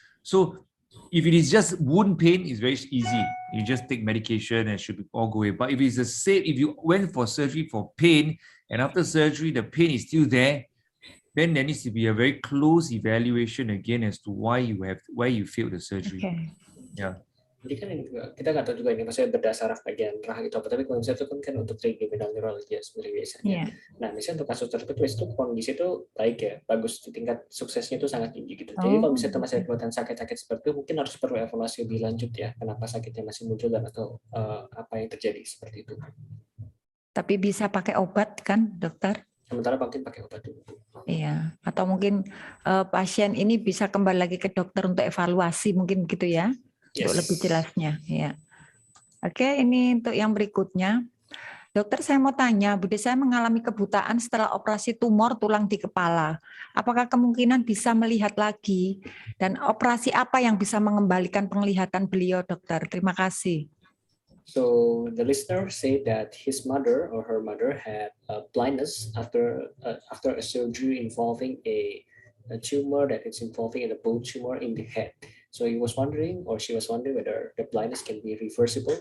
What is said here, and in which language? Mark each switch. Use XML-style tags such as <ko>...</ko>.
<en>So if it is just wound pain, it's very easy. You just take medication and it should all go away. But if it's if you went for surgery for pain, and after surgery, the pain is still there, then there needs to be a very close evaluation again as to why you failed the surgery. Okay. Yeah.</en> <id>Jadi kan kita nggak tahu juga ini maksudnya bedah saraf bagian rahang itu apa, tapi kalau misalnya itu kan untuk trigeminal neuralgia sebenarnya biasanya.</id> <en>Yeah.</en> <id>Nah, misalnya untuk kasus tertentu itu kondisi itu baik ya, bagus, tingkat suksesnya itu sangat tinggi gitu. Jadi kalau misalnya masih ada kelihatan sakit-sakit seperti itu, mungkin harus perlu evaluasi lebih lanjut ya, kenapa sakitnya masih muncul dan atau apa yang terjadi seperti itu. Tapi bisa pakai obat kan, Dokter? Sementara mungkin pakai obat dulu. Iya, atau mungkin pasien ini bisa kembali lagi ke dokter untuk evaluasi mungkin gitu ya, untuk lebih jelasnya. Ya. Oke, ini untuk yang berikutnya. Dokter, saya mau tanya, Bude saya mengalami kebutaan setelah operasi tumor tulang di kepala. Apakah kemungkinan bisa melihat lagi? Dan operasi apa yang bisa mengembalikan penglihatan beliau, Dokter? Terima kasih.</id> <en>So the listener said that his mother or her mother had blindness after a surgery involving a a tumor that is involving in a bone tumor in the head. So he was wondering, or she was wondering, whether the blindness can be reversible.</en>